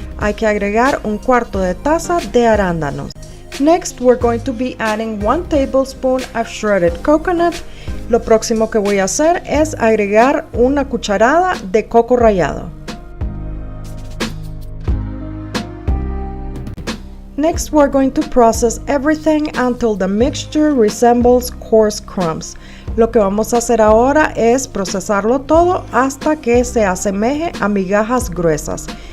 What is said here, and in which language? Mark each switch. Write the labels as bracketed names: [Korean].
[Spanish] Hay que agregar 1/4 de taza de arándanos. [English] Next, we're going to be adding 1 tablespoon of shredded coconut. [Spanish] Lo próximo que voy a hacer es agregar una cucharada de coco rallado. [English] Next, we're going to process everything until the mixture resembles coarse crumbs. [Spanish] Lo que vamos a hacer ahora es procesarlo todo hasta que se asemeje a migajas gruesas.